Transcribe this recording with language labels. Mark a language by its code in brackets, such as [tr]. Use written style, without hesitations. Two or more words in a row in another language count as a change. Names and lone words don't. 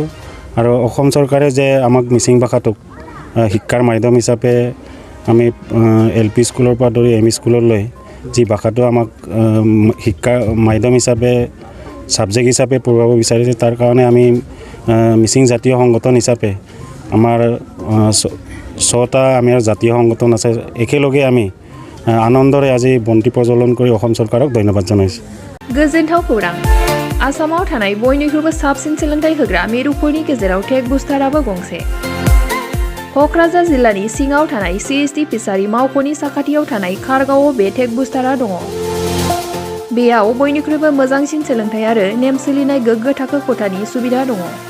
[as] আৰু অসম চৰকাৰে যে আমাক মিচিং ভাষাটোক শিক্ষাৰ মাধ্যম হিচাপে আমি LP স্কুলৰ পৰা ধৰি ME স্কুললৈ যি ভাষাটো আমাক শিক্ষাৰ মাধ্যম হিচাপে ছাবজেক্ট হিচাপে পঢ়ুৱাব বিচাৰিছে তাৰ কাৰণে আমি মিচিং জাতীয় সংগঠন হিচাপে আমাৰ 6টা আমাৰ জাতীয় সংগঠন আছে, একেলগে আমি আনন্দৰে আজি বন্তি প্ৰজ্বলন কৰি অসম চৰকাৰক ধন্যবাদ জনাইছোঁ। [brx] गोजोनथाव खौरां आसामाव थानाय बयनिख्रुइबो साबसिन सोलोंथाइ होग्रा मिरुफोरनि गेजेराव [en] tech boosterबो [brx] गंसे। क'क्राझार जिल्लानि सिङाव थानाय CST फिसारि मावख'नि साखाथियाव थानाय खारगावआव बे [en] tech booster [brx] दङ। बेयाव बयनिख्रुइबो मोजांसिन सोलोंथाइ आरो नेम सोलिनाय गोग्गो थाखो खथानि सुबिदा दङ।